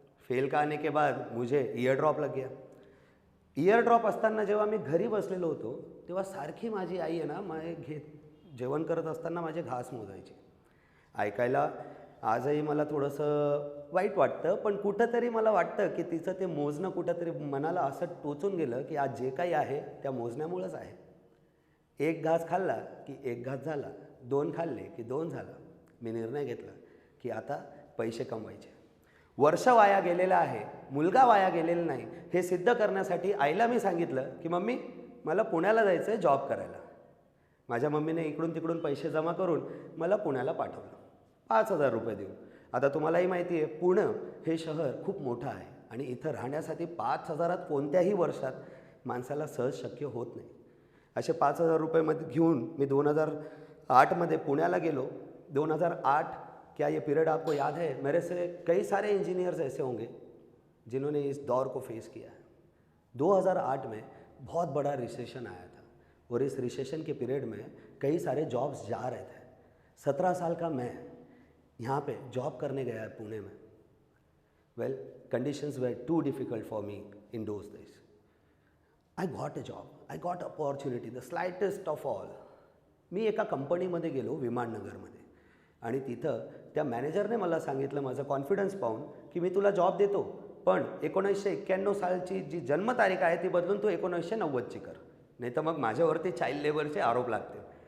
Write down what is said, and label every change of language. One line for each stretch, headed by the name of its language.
Hindi: Fail का आने के बाद मुझे ईयर ड्रॉप लग गया.
Marathi: ईयर ड्रॉप असताना जेव्हा मी घरी बसलेलो होतो तेव्हा सारखी माझी आई आहे ना जेवण करत असताना माझे घास मोजायची. ऐकायला आजही मला थोडंसं वाईट वाटतं, पण कुठंतरी मला वाटतं की तिचं ते मोजणं कुठंतरी मनाला असं टोचून गेलं की आज जे काही आहे त्या मोजण्यामुळंच आहे. एक घास खाल्ला की एक घास झाला, 2 खाल्ले की 2 झाला. मी निर्णय घेतला की आता पैसे कमवायचे. वर्ष वाया गेलेलं आहे, मुलगा वाया गेलेला नाही, हे सिद्ध करण्यासाठी आईला मी सांगितलं की मम्मी मला पुण्याला जायचं आहे जॉब करायला. माझ्या मम्मीने इकडून तिकडून पैसे जमा करून मला पुण्याला पाठवलं, 5,000 रुपये देऊन. आता तुम्हालाही माहिती आहे पुणे हे शहर खूप मोठं आहे आणि इथं राहण्यासाठी 5,000 कोणत्याही वर्षात माणसाला सहज शक्य होत नाही. असे 5,000 रुपयेमध्ये घेऊन मी 2008 पुण्याला गेलो.
Hindi: 2008 क्या ये पीरियड आपको याद है? मेरे से कई सारे इंजीनियर्स ऐसे होंगे जिन्होंने इस दौर को फेस किया है. 2008 में बहुत बड़ा रिसेशन आया था और इस रिसेशन के पीरियड में कई सारे जॉब्स जा रहे थे. 17 साल का मैं यहाँ पे जॉब करने गया है पुणे में.
English: Well, conditions were too difficult for me in those days. I got a job, I got opportunity, the slightest of all.
Marathi: मी एका कंपनीमध्ये गेलो विमाननगरमध्ये आणि तिथं त्या मॅनेजरने मला सांगितलं माझं कॉन्फिडन्स पाहून की मी तुला जॉब देतो, पण 1991 सालची जी जन्मतारीख आहे ती बदलून तू 1990ची कर, नाही तर मग माझ्यावरती चाइल्ड लेबरचे आरोप लागतील.